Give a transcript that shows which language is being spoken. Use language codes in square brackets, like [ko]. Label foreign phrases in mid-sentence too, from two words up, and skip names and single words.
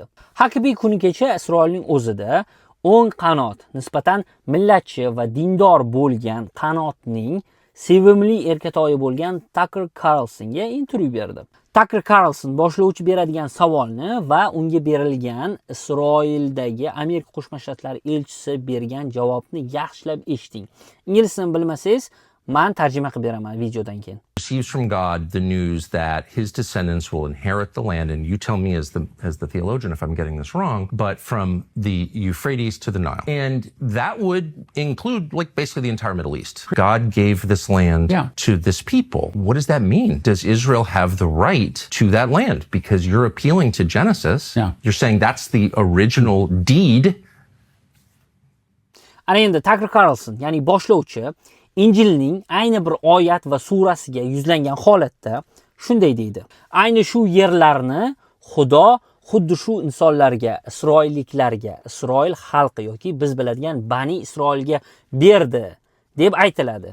[uz] Huckabee kuni kecha Isroilning o'zida o'ng qanot, nisbatan millatchi va dindor bo'lgan qanotning sevimli erkatoyi bo'lgan Tucker Carlsonga intervyu berdi. Tucker Carlson boshlovchi beradigan savolni va unga berilgan Isroildagi Amerika Qo'shma Shtatlari elchisi bergan javobni yaxshilab eshiting. Ingliz tilini bilmasangiz, men tarjima qilib beraman videodan keyin. [en] Receives from God the news that his descendants will inherit the land, and you tell me as the theologian if I'm getting this wrong, but from the Euphrates to the Nile. And that would include like basically the entire Middle East. God gave this land to this people. What does that mean? Does Israel have the right to that land? Because you're appealing to Genesis. You're saying that's the original deed. [uz] Ana endi Tucker Carlson, ya'ni boshlovchi Injilning ayni bir oyat va surasiga yuzlangan holatda shunday deydi. Ayni shu yerlarni Xudo xuddi shu insonlarga, isroilliklarga, Isroil xalqi yoki biz biladigan Bani Isroilga berdi deb aytiladi.